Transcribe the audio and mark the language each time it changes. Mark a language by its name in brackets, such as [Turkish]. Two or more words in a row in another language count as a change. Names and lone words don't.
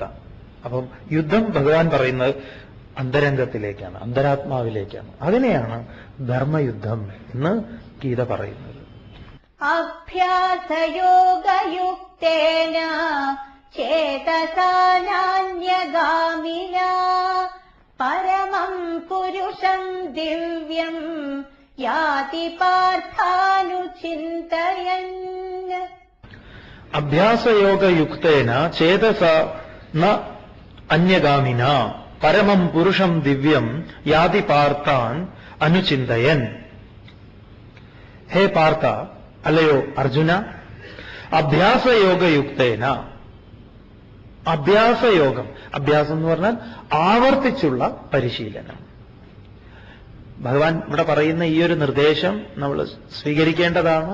[Malayalam] അപ്പം യുദ്ധം ഭഗവാൻ പറയുന്നത് അന്തരംഗത്തിലേക്കാണ്, അന്തരാത്മാവിലേക്കാണ്. അതിനെയാണ് ധർമ്മയുദ്ധം എന്ന് ഗീത പറയുന്നത്. [Sanskrit] അഭ്യാസയോഗയുക്തേന ചേതസാ നാന്യഗാമിനാ പരമം പുരുഷം ദിവ്യം യാതി പാർത്ഥാനുചിന്തയൻ. അഭ്യാസയോഗയുക്തേന ചേതസ ന അന്യഗാമിന പരമം പുരുഷം ദിവ്യം യാതി പാർത്ഥാൻ അനുചിന്തയൻ. ഹേ പാർത്ഥ, [Malayalam] അല്ലയോ അർജുന, അഭ്യാസയോഗയുക്തേന, അഭ്യാസയോഗം, അഭ്യാസം എന്ന് പറഞ്ഞാൽ ആവർത്തിച്ചുള്ള പരിശീലനം. ഭഗവാൻ ഇവിടെ പറയുന്ന ഈ ഒരു നിർദ്ദേശം നമ്മൾ സ്വീകരിക്കേണ്ടതാണ്.